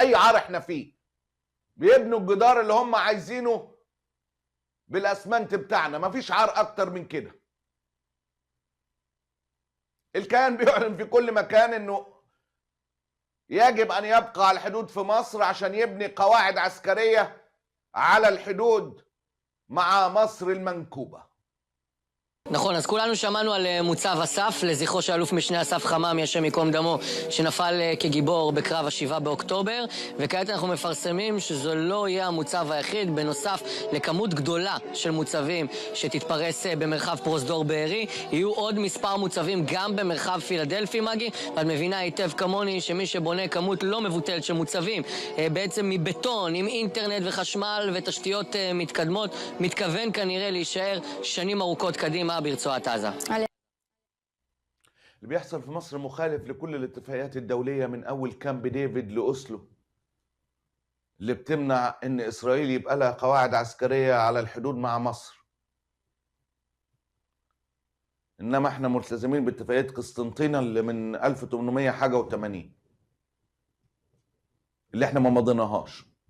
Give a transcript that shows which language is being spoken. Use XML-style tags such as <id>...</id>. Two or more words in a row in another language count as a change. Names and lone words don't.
<ar>اي عار احنا فيه بيبنوا الجدار اللي هم عايزينه بالاسمنت بتاعنا، مفيش عار اكتر من كده. الكيان بيعلن في كل مكان انه يجب ان يبقى على الحدود في مصر עשן يبني قواعد عسكريه على الحدود مع مصر المنكوبه.</ar> <he>נכון, אז כולנו שמענו על מוצב אסף, לזכרו של אלוף משנה אסף חממי, השם ייקום דמו, שנפל כגיבור בקרב ה7 באוקטובר, וכעת אנחנו מפרסמים שזו לא יהיה המוצב היחיד, בנוסף לכמות גדולה של מוצבים שתתפרס במרחב פרוזדור בארי, יהיו עוד מספר מוצבים גם במרחב פילדלפי מגי, ואת מבינה היטב כמוני שמי שבונה כמות לא מבוטלת של מוצבים, בעצם מבטון, עם אינטרנט וחשמל ותשתיות מתקדמות, מתכוון כנראה להישאר שנים ארוכות קדימה برצועת عזה.</he> <ar>اللي بيحصل في مصر مخالف لكل الاتفاقيات الدولية من أول كامب ديفيد لأوسلو، اللي بتمنع إن إسرائيل يبقى لها قواعد عسكرية على الحدود مع مصر. إنما إحنا ملتزمين باتفاقية قسطنطينة اللي من 1800 حاجة و80 اللي إحنا ما مضيناهاش.</ar>